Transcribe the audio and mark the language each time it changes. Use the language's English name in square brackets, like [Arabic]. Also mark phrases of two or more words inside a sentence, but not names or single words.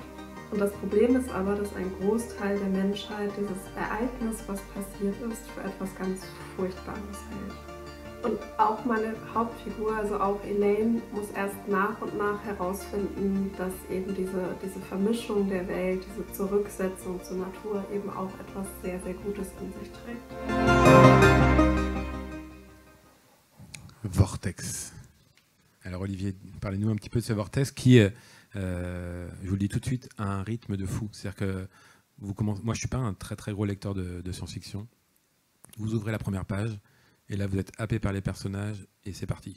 [German] Und das Problem ist aber, dass ein Großteil der Menschheit dieses Ereignis, was passiert ist, für etwas ganz Furchtbares hält. Und auch meine Hauptfigur, also auch Elaine, muss erst nach und nach herausfinden, dass eben diese Vermischung der Welt, diese Zurücksetzung zur Natur eben auch etwas sehr, sehr Gutes in sich trägt. [French] Vortex. Alors Olivier, parlez-nous un petit peu de ce vortex qui, je vous le dis tout de suite, a un rythme de fou. C'est-à-dire que vous commencez, moi je suis pas un très très gros lecteur de science-fiction. Vous ouvrez la première page. Et là, vous êtes happé par les personnages et c'est parti.